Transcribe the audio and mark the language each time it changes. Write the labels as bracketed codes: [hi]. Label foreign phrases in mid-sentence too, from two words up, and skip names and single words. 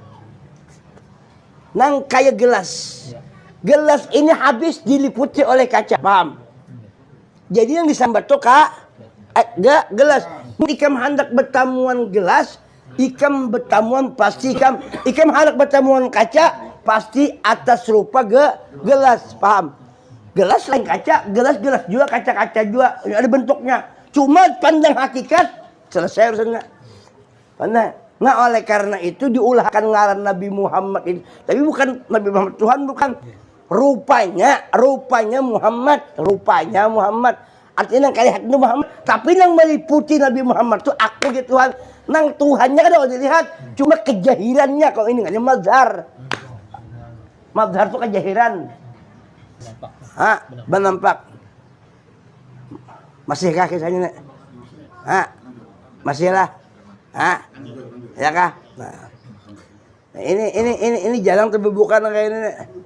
[bjn] Nang kayak gelas. [id] Gelas ini habis diliputi oleh kaca, paham? [bjn] Jadi yang disambat tuh gelas. Ikam hendak bertamuan gelas, ikam bertamuan pasti ikam hendak bertamuan kaca, [id] pasti atas rupa gelas, paham? [bjn] Gelas lain kaca, gelas juga, kaca juga, ada bentuknya. [id] Cuma pandang hakikat, selesai urusannya. Pandang. [bjn] Nah oleh karena itu diulahkan ngaran Nabi Muhammad ini. [id] Tapi bukan Nabi Muhammad Tuhan, bukan. Rupanya Muhammad. Artinya kalian itu Muhammad, tapi yang meliputi Nabi Muhammad itu aku gitu Tuhan. [bjn] Nang Tuhannya kan udah dilihat, cuma kejahirannya kalau ini nggak mazhar. Mazhar itu kejahiran. Benampak. Masih kah kisahnya nek? Masih lah. Ya kah? Nah, ini jarang terbubukan kayak ini nek.